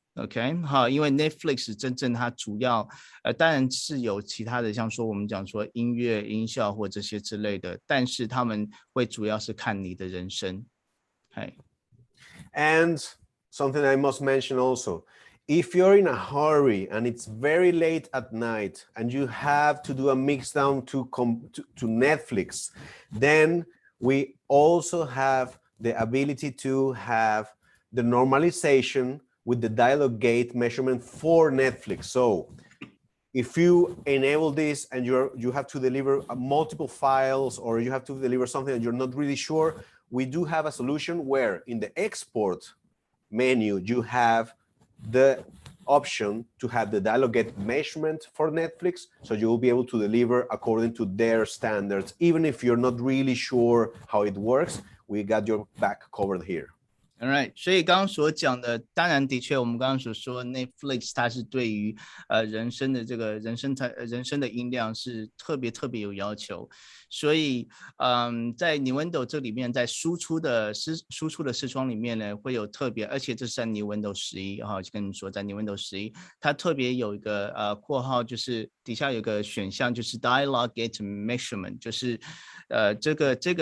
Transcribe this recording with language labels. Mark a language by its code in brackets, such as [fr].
[zh] OK， 好，因为 Netflix 真正它主要当然是有其他的，像说我们讲说音乐、音效或这些之类的，但是他们会主要是看你的人声。 [en] And something I must mention also, if you're in a hurry and it's very late at night and you have to do a mix down to Netflix, then we also have the ability to have the normalization with the dialogue gate measurement for Netflix. So if you enable this and you have to deliver multiple files, or you have to deliver something that you're not really sure, we do have a solution where in the export menu, you have the option to have the dialogue gate measurement for Netflix. So you will be able to deliver according to their standards. Even if you're not really sure how it works, we got your back covered here. [zh] All right， 所以刚刚所讲的，当然的确，我们刚刚所说 Netflix 它是对于人声的这个人声的音量是特别有要求，所以在 Nuendo 这里面，在输出的视窗里面呢，会有特别，而且这是在 Nuendo 11哈，就跟你说，在 Nuendo 11，它特别有一个括号，就是底下有个选项，就是 Dialogue Gate Measurement， 就是这个